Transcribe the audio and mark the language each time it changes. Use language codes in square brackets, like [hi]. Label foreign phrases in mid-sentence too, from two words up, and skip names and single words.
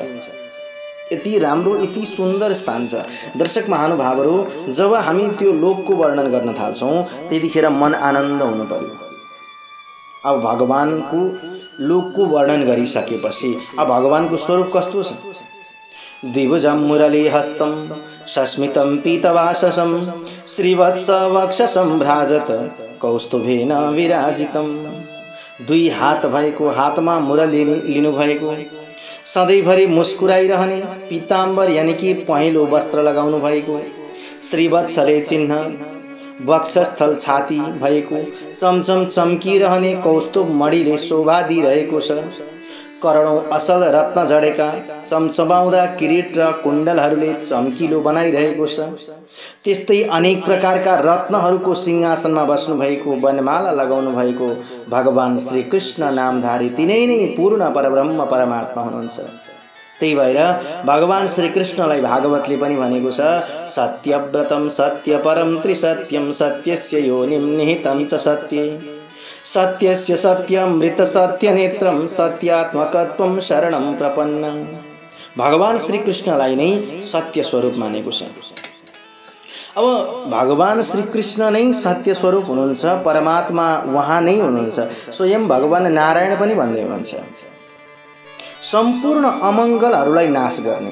[ne] यति राम्रो यति सुन्दर स्थान छ। दर्शक महानुभावहरू, जब हामी त्यो लोकको वर्णन गर्न थाल्छौं त्यतिखेर मन आनन्द हुनु पर्यो। अब भगवानको लोकको वर्णन गरिसकेपछि अब भगवानको स्वरूप कस्तो छ? [sa] द्विभुजं मुरली हस्तं सस्मितं पीतवाससं श्रीवत्स वक्षसं भ्राजत कौस्तुभेन विराजितं [ne] दुई हात भएको, हातमा मुरली लिनु भएको, सधैँभरि मुस्कुराइरहने, पीताम्बर यानि कि पहेँलो वस्त्र लगाउनु भएको, श्रीवत्सले चिन्ह, वक्षस्थल छाती भएको, चमचम चम्किरहने कौस्तुभ मणिले शोभा दिइरहेको छ, करोडौं असल रत्न जडेका चम्चमाउँदा किरीट र कुण्डलहरूले चम्किलो बनाइरहेको छ। त्यस्तै अनेक प्रकारका रत्नहरूको सिंहासनमा बस्नु भएको, वनमाला लगाउनु भएको भगवान श्रीकृष्ण नामधारी तिनै नै पूर्ण परब्रह्म परमात्मा हुनुहुन्छ। त्यही भएर भगवान श्रीकृष्णलाई भागवतले पनि भनेको छ, [sa] सत्यव्रतम सत्यपरम त्रिसत्यम सत्यस्य योनिं निहितं च सत्ये, सत्यस्य सत्यमृत सत्यनेत्रम सत्यात्मकत्वं शरणं प्रपन्न। [ne] भगवान श्रीकृष्णलाई नै सत्य स्वरूप मानेको छ। अब भगवान श्रीकृष्ण नै सत्य स्वरूप हुनुहुन्छ, परमात्मा उहाँ नै हुनुहुन्छ। स्वयं भगवान नारायण पनि भन्दै हुनुहुन्छ, सम्पूर्ण अमङ्गलहरूलाई नाश गर्ने।